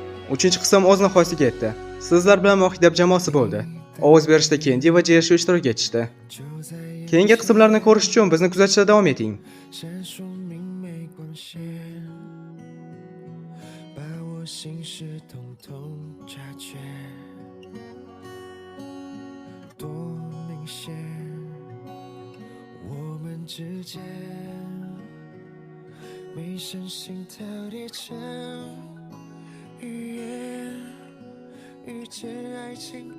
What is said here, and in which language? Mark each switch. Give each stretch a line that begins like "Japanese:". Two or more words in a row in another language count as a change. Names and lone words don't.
Uzbek: Uchinchi qism o'z nihoyasiga yetdi. Sizlar bilan Mohidab jamoasi bo'ldi. Ovoz berishda Kendi va Jeshi ishtirok etishdi. Keyingi qismlarni ko'rish uchun bizni kuzatishda davom eting.
Chinese: 闪烁明媚光线，把我心事统统察觉，多明显，我们之间没声心跳叠成语言，遇见爱情的